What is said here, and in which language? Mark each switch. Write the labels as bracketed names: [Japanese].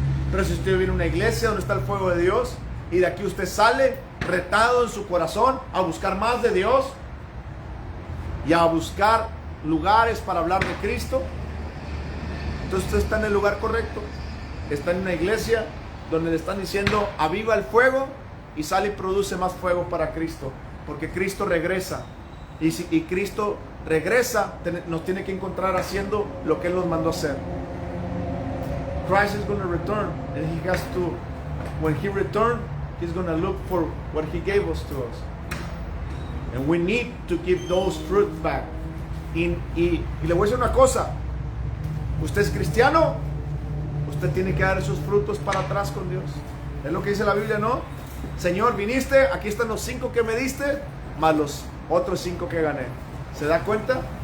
[Spanish] Pero si usted viene a una iglesia donde está el fuego de Dios, y de aquí usted sale retado en su corazón a buscar más de Dios y a buscar lugares para hablar de Cristo, entonces usted está en el lugar correcto. Está en una iglesia donde le están diciendo aviva el fuego, y sale y produce más fuego para Cristo, porque Cristo regresa, y Cristo regresa, nos tiene que encontrar haciendo lo que Él nos mandó a hacer. [English] Christ is going to return, and He has to, when He returns, He's going to look for what He gave us to us, and we need to give those fruits back. [Spanish] Y le voy a decir una cosa: usted es cristiano, usted tiene que dar esos frutos para atrás con Dios. Es lo que dice la Biblia, ¿no? Señor, viniste, aquí están los 5 que me diste, más los otros 5 que gané. ¿Se da cuenta?